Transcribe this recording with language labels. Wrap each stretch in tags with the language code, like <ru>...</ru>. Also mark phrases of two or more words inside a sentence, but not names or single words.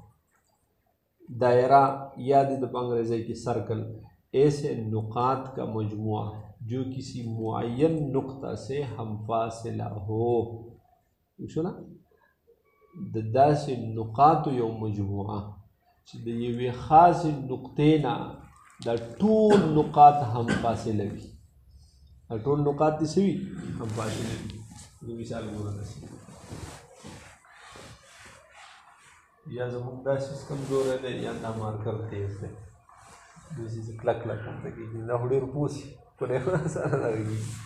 <ps>دائرہ یا د په انګریزي کې سرکل</ps> <ur>ایسے نقاط کا مجموعہ جو کسی معین نقطہ سے ہم فاصلہ ہو</ur> <ps>شو نا د داسې نقاطو یو مجموعه چې د یوې خاصې نقطې نه دا ټول نقاط هم فاصله وي دا ټول نقاط دې څه وي هم فاصله وي د مثال ګوره داسې یا زموږ دا سیستم کمزوری دی یا دا مارکر تیز دی داسې چې کلک کلک همته کېږي دا خو ډېر پوسي په ډېر اسانه دغه کېږي</ps>